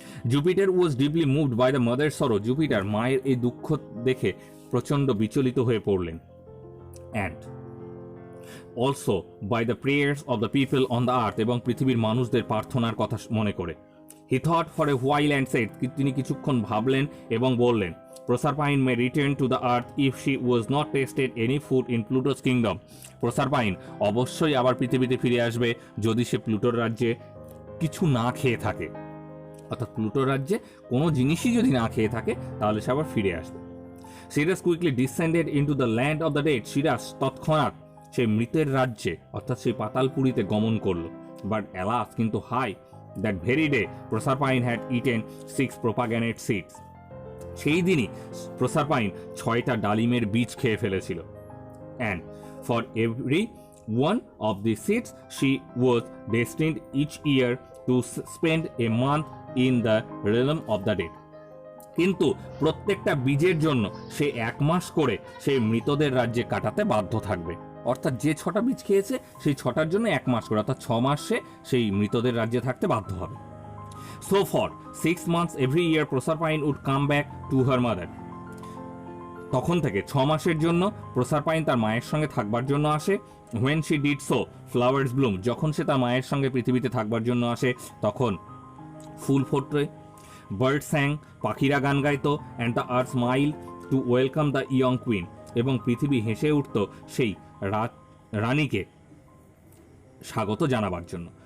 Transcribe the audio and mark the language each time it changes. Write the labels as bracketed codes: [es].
[en] Jupiter was deeply moved by the mother sorrow. [bn] Jupiter মায়ের এই দুঃখ দেখে প্রচণ্ড বিচলিত হয়ে পড়লেন. [en] and also by the prayers of the people on the earth, [bn] এবং পৃথিবীর মানুষদের প্রার্থনার কথা মনে করে. [en] he thought for a while and said, [bn] তিনি কিছুক্ষণ ভাবলেন এবং বললেন, [en] Proserpine may return to the earth if she was not tasted any food in Pluto's kingdom. [bn] Proserpine অবশ্যই আবার পৃথিবীতে ফিরে আসবে যদি সে প্লুটোর রাজ্যে কিছু না খেয়ে থাকে. অর্থাৎ প্লুটোর রাজ্যে কোনো জিনিসই যদি না খেয়ে থাকে তাহলে সে আবার ফিরে আসবে. [en] Ceres quickly descended into the land of the dead. [bn] Serous তৎক্ষণাৎ সেই মৃতের রাজ্যে অর্থাৎ সেই পাতালপুরীতে গমন করল. [en] but alas, [bn] কিন্তু high, [en] That very day Proserpine had eaten 6 pomegranate seeds. [bn] সেই দিনই প্রসারপাইন 6টা ডালিমের বীজ খেয়ে ফেলেছিল. [en] And for every one of the seeds she was destined each year to spend a month in the realm of the dead. [bn] কিন্তু প্রত্যেকটা বীজের জন্য সে 1 মাস করে সেই মৃতদের রাজ্যে কাটাতে বাধ্য থাকবে. অর্থাৎ যে 6টা বীজ খেয়েছে সেই 6টার জন্য 1 মাস করে, অর্থাৎ 6 মাস সে সেই মৃতদের রাজ্যে থাকতে বাধ্য হবে. [en] So for 6 months every year Proserpine would come back to her mother. [bn] তখন থেকে 6 মাসের জন্য প্রসারপাইন তার মায়ের সঙ্গে থাকবার জন্য আসে. [en] When she did so, flowers bloom. [bn] যখন সে তার মায়ের সঙ্গে পৃথিবীতে থাকবার জন্য আসে তখন ফুল ফোটে, [en] bird sang, [bn] পাখিরা গান গাইতো, [en] and the earth smiled to welcome the young queen. [bn] এবং পৃথিবী হেসে উঠত সেই রানীকে স্বাগত জানাবার জন্য.